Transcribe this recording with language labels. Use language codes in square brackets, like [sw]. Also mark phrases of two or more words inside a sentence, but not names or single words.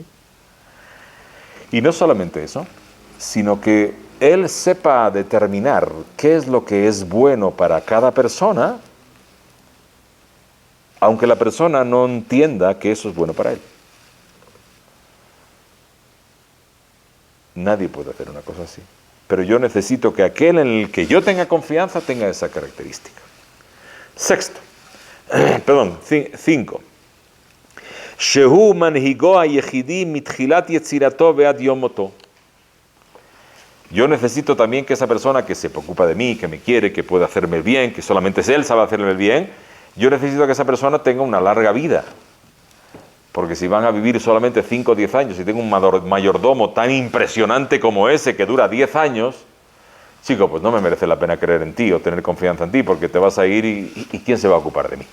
[es] Y no solamente eso, sino que él sepa determinar qué es lo que es bueno para cada persona, aunque la persona no entienda que eso es bueno para él. Nadie puede hacer una cosa así. Pero yo necesito que aquel en el que yo tenga confianza tenga esa característica. Sexto, perdón, 5. [he] שהוא מנהיגו היחידי מתחילת יצירתו ועד יום מותו. [es] Yo necesito también que esa persona que se preocupa de mí, que me quiere, que puede hacerme el bien, que solamente es él sabe hacerme el bien, yo necesito que esa persona tenga una larga vida. Porque si van a vivir solamente 5 o 10 años y tengo un mayordomo tan impresionante como ese que dura 10 años, chico, pues no me merece la pena creer en ti o tener confianza en ti porque te vas a ir y ¿quién se va a ocupar de mí?